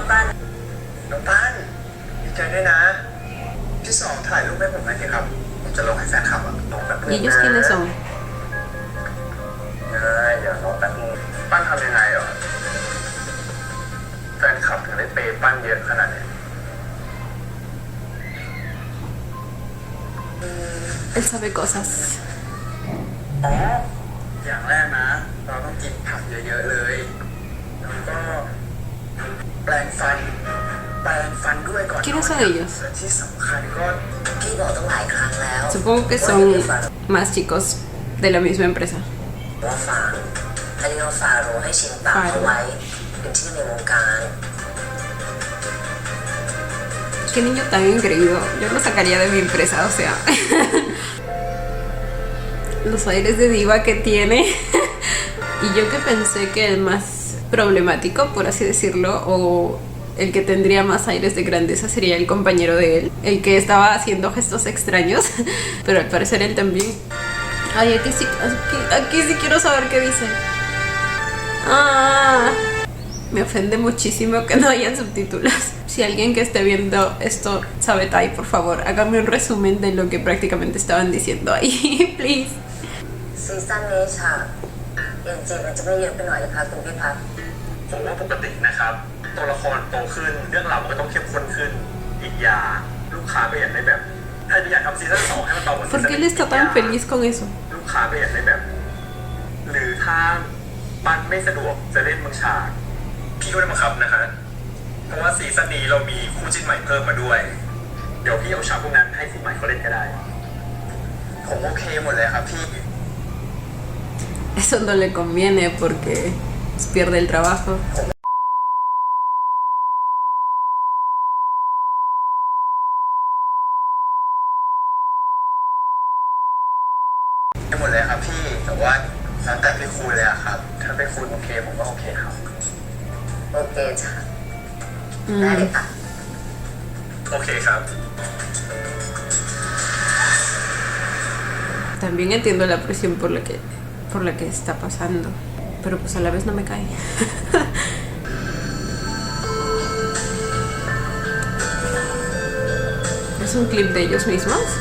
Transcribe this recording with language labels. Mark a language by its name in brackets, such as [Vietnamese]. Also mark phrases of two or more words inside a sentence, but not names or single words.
[Spanish] ¿Y ellos quiénes son? Él sabe cosas. [Thai] อย่างแรกนะเราต้องกินผักเยอะๆเลยแล้วก็แปรงฟันด้วยก่อน [Spanish] ¿Quiénes son ellos? [Thai] ที่สำคัญก็พี่บอกตั้งหลายครั้งแล้ว [Spanish] Supongo que son más chicos de la misma empresa. [Thai] ว่าฝางให้เรียกว่าฟาโรให้ชินปากเอาไว้เป็นชื่อในวงการ [Spanish] Qué niño tan engreído. Yo lo sacaría de mi empresa, o sea. Los aires de diva que tiene. Y yo que pensé que el más problemático, por así decirlo, o el que tendría más aires de grandeza sería el compañero de él, el que estaba haciendo gestos extraños, pero al parecer él también. Ay, aquí sí quiero saber qué dice. Me ofende muchísimo que no hayan subtítulos. Si alguien que esté viendo esto sabe Thai, por favor, hágame un resumen de lo que prácticamente estaban diciendo ahí, please. [Thai] ซีซั่นนี้ฉากเอ็นจีมันจะไม่เยอะไปหน่อยนะคะคุณพี่พัฒน์ ผมว่าปกตินะครับตัวละครโตขึ้นเรื่องราวมันก็ต้องเข้มข้นขึ้นอีกอย่างลูกค้าก็อยากได้แบบถ้าอยากทำซีซั่น2ให้มันโตเหมือนซี [Spanish] ¿Por [Thai] ซั่น [Spanish] qué él está tan feliz con eso? [Thai] ลูกค้าก็อยากได้แบบหรือถ้ามันไม่สะดวกจะเล่นบางฉากพี่ก็ได้บังคับนะฮะเพราะว่าซีซั่นนี้เรามีคู่จิ้นใหม่เพิ่มมาด้วยเดี๋ยวพี่เอาฉากพวกนั้นให้คู่ใหม่เขาเล่นก็ได้ผมโอเคหมดเลยครับพี่ [Spanish] Eso no le conviene porque pierde el trabajo. [Thai] ได้หมดเลยครับพี่แต่ว่าแล้วแต่พี่คุยเลยอะครับถ้าเป็นคุณโอเคผมก็โอเคครับ โอเคจ้ะได้เลยค่ะ โอเคครับ [Spanish] También entiendo la presión por la que está pasando, pero pues a la vez no me cae. ¿Es un clip de ellos mismos?